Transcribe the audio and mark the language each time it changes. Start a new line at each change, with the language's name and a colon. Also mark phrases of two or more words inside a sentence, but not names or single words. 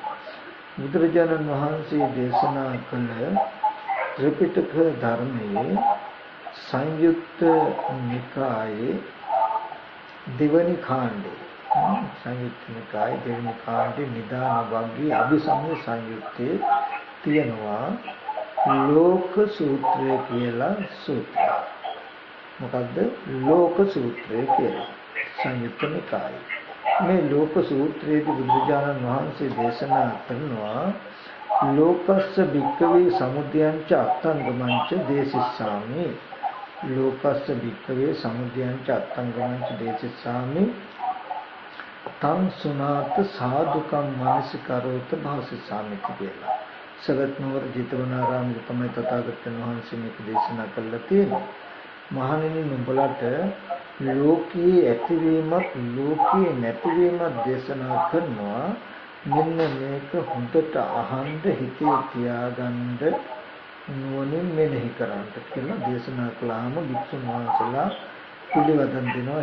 Sinhala: බුදුරජාණන් වහන්සේ දේශනා කළ ත්‍රිපිටක ධර්මයේ සංයුත්ත නිකායේ දෙවනි කාණ්ඩේ සංයුත්ත නිකායේ දෙවනි කාණ්ඩේ නිදාන වග්ගයේ අභිසමය සංයුත්තේ තියෙනවා ලෝක සූත්‍රය කියලා සූත්‍රය. මොකද්ද ලෝක සූත්‍රය කියලා? සංයුත්ත නිකායේ මේ ලෝක සූත්‍රයේදී බුදුරජාණන් වහන්සේ දේශනා කරනවා
Pali: ලෝකස්ස භික්ඛවේ සමුදයංච අත්තංගමංච දේසිස්සාමි. ලෝකස්ස භික්ඛවේ සමුදයංච අත්තංගමංච දේසිස්සාමි තං සුනාත සාදුකම් මානසිකරෝත භාසිස්සාමි කියලා.
Sinhala: සවැත් නුවර ජිතවනාරාමයේ තමයි තථාගතයන් වහන්සේ මේක දේශනා කළා තියෙන්නේ. මහණෙනි නුඹලට ලෝකයේ ඇතිවීමත් ලෝකයේ නැතිවීමත් දේශනා කරනවා. මෙන්න මේක හොඳට අහන්න හිතේ තියාගන්න නුවණින් මෙනෙහි කරන්න කියලා දේශනා කළාම වික්ෂුන් වහන්සේලා පිළිවදන් දෙනවා.